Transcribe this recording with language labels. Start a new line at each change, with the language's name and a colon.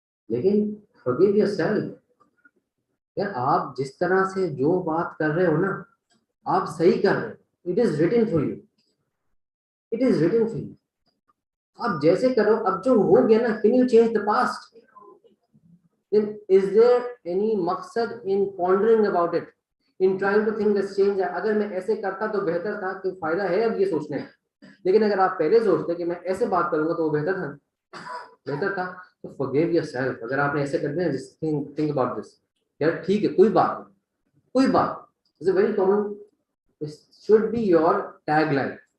Hindi: लेकिन
English: forgive yourself,
Hindi: यार आप जिस तरह से जो बात कर रहे हो ना, आप सही कर रहे हो,
English: it is written for you,
Hindi: it is written for you, आप जैसे करो। अब जो हो गया ना,
English: Can you change the past? then is there any मकसद in pondering about it, in trying to think this change?
Hindi: अगर मैं ऐसे करता तो बेहतर था, तो फायदा है अब ये सोचने का। लेकिन अगर आप पहले सोचते कि मैं ऐसे बात करूंगा तो वो बेहतर था, तो
English: forgive yourself।
Hindi: अगर आपने ऐसे कर दिया,
English: just think about this,
Hindi: यार ठीक है, कोई बात नहीं, कोई बात,
English: It's a very common, should be your tagline.